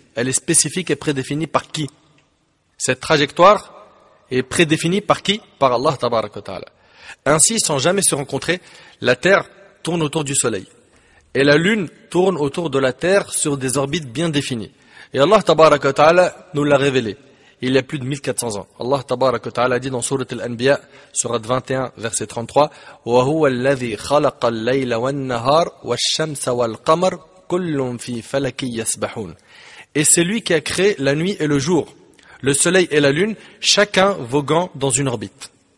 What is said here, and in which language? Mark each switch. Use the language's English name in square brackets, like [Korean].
[French] Elle est spécifique et prédéfinie par qui? Cette trajectoire est prédéfinie par qui? Par Allah tabaraka wa ta'ala. Ainsi, sans jamais se rencontrer, la Terre tourne autour du soleil. Et la lune tourne autour de la Terre sur des orbites bien définies. Et Allah tabaraka wa ta'ala nous l'a révélé il y a plus de 1400 ans. Allah tabaraka wa ta'ala dit dans Surat Al-Anbiya, Surat 21, verset 33, [Arabic] وَهُوَ الَّذِي خَلَقَ اللَّيْلَ وَالنَّهَارَ وَالشَّمْسَ وَالْقَمَرَ كُلٌّ فِي فَلَكٍ يَسْبَحُونَ. [French] Et c'est lui qui a créé la nuit et le jour, le soleil et la lune, chacun voguant dans une orbite.